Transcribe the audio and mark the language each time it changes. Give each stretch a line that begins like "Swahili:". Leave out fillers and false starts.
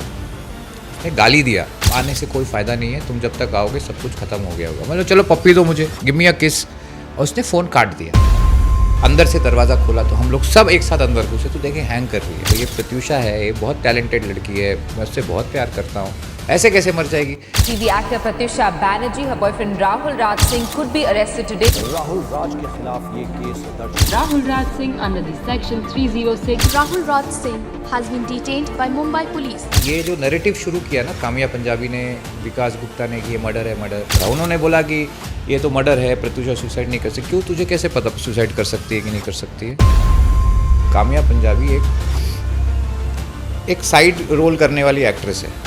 Hindi: उसने गाली दिया, आने से कोई फ़ायदा नहीं है, तुम जब तक आओगे सब कुछ ख़त्म हो गया होगा। मतलब चलो पप्पी दो मुझे,
English: Give me a kiss.
Hindi: और उसने फ़ोन काट दिया। अंदर से दरवाज़ा खोला तो हम लोग सब एक साथ अंदर घुसे तो देखें हैंग कर रही है। तो ये प्रत्यूषा है, ये बहुत टैलेंटेड लड़की है, मैं उससे बहुत प्यार करता हूँ, ऐसे कैसे मर जाएगी।
English: TV actor Pratyusha Banerjee, her boyfriend Rahul Raj Singh could be arrested today.
Hindi: Rahul Raj के खिलाफ ये केस दर्ज।
English: Rahul Raj Singh under the section 306. Rahul Raj Singh has been detained by Mumbai police.
Hindi: ये जो नैरेटिव शुरू किया ना कामिया पंजाबी ने, विकास गुप्ता ने कि ये मर्डर है मर्डर, उन्होंने बोला कि ये तो मर्डर है, प्रत्यूषा सुसाइड नहीं कर सकती। क्यों, तुझे कैसे पता सुसाइड कर सकती है कि नहीं कर सकती है? कामिया पंजाबी एक साइड रोल करने वाली एक्ट्रेस है।